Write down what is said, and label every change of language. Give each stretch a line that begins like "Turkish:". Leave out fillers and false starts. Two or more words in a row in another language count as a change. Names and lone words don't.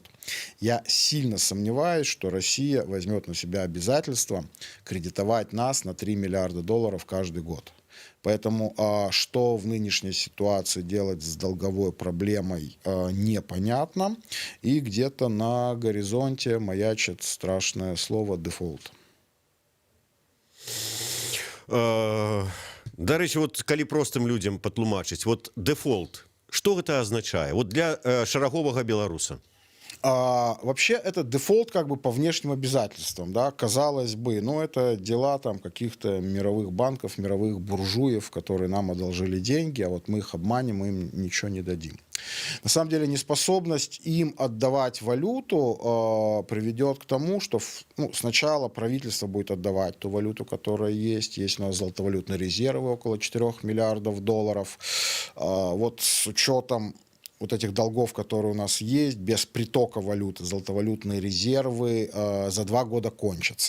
Russian: Я сильно сомневаюсь, что Россия возьмет на себя обязательство кредитовать нас на 3 миллиарда долларов каждый год. Поэтому что в нынешней ситуации делать с долговой проблемой, непонятно. И где-то на горизонте маячит страшное слово «дефолт».
Belarusian: Да рэчы, вот калі простым людзям патлумачыць, вот дефолт, што гэта азначае? Вот для шараговага беларуса.
Russian: Вообще это дефолт как бы по внешним обязательствам, да, казалось бы, но это дела там каких-то мировых банков, мировых буржуев, которые нам одолжили деньги, а вот мы их обманем, мы им ничего не дадим. На самом деле неспособность им отдавать валюту приведет к тому, что сначала правительство будет отдавать ту валюту, которая есть у нас золотовалютные резервы около 4 миллиардов долларов, вот с учетом вот этих долгов, которые у нас есть, без притока валюты, золотовалютные резервы за 2 года кончатся.